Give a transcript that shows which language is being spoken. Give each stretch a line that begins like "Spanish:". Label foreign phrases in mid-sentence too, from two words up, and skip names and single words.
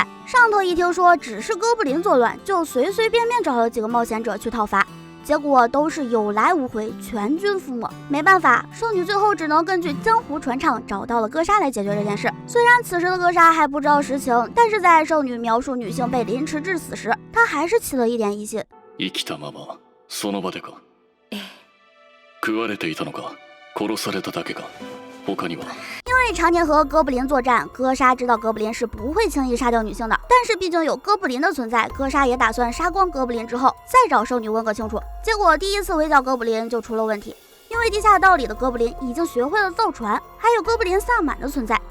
Chinese: 上头一听说只是哥布林作乱，就随随便便找了几个冒险者去讨伐，结果都是有来无回，全军覆没。没办法，圣女最后只能根据江湖传唱找到了哥莎来解决这件事。虽然此时的哥莎还不知道实情，但是在圣女描述女性被凌迟致死时，她还是起了一点疑心。
Japanese: 生きたままその場でか。食われていたのか、殺されただけか。他には。
Chinese: 因为常年和哥布林作战，哥莎知道哥布林是不会轻易杀掉女性的。但是毕竟有哥布林的存在，哥莎也打算杀光哥布林之后，再找圣女问个清楚。结果第一次围剿哥布林就出了问题，因为地下道里的哥布林已经学会了造船，还有哥布林萨满的存在。